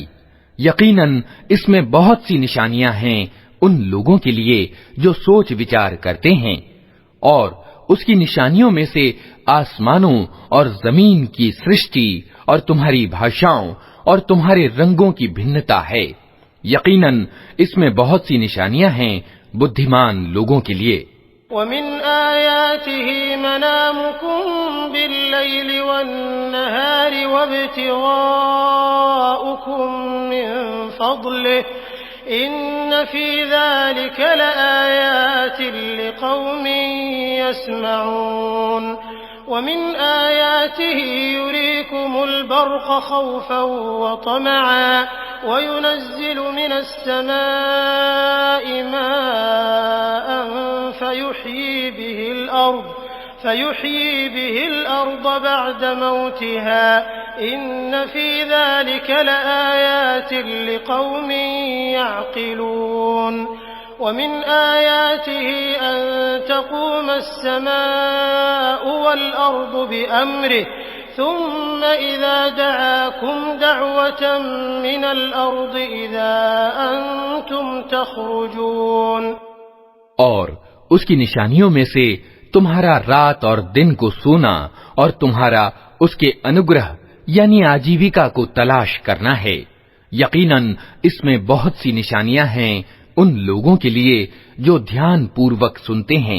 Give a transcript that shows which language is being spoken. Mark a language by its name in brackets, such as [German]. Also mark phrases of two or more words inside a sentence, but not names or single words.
[Hindi] यकीनन इसमें बहुत सी निशानियां हैं उन लोगों के लिए जो सोच विचार करते हैं। और उसकी निशानियों में से आसमानों और जमीन की सृष्टि और तुम्हारी भाषाओं और तुम्हारे रंगों की भिन्नता है। यकीनन इसमें बहुत सी निशानियां हैं बुद्धिमान लोगों के लिए। [Arabic] ومن آياته منامكم بالليل والنهار وابتغاؤكم من فضله إن في ذلك لآيات لقوم يسمعون ومن آياته يريكم البرق خوفا وطمعا وينزل من السماء ماء فيحيي به الأرض بعد موتها إن في ذلك لآيات لقوم يعقلون ومن آياته أن تقوم السماء والأرض بأمره ثم إذا دعاكم دعوة من الأرض إذا أنتم تخرجون. [Hindi] और उसकी निशानियों में से तुम्हारा रात और दिन को सोना और तुम्हारा उसके अनुग्रह यानी आजीविका को तलाश करना है। यकीनन इसमें बहुत सी निशानियां हैं उन लोगों के लिए जो ध्यान पूर्वक सुनते हैं।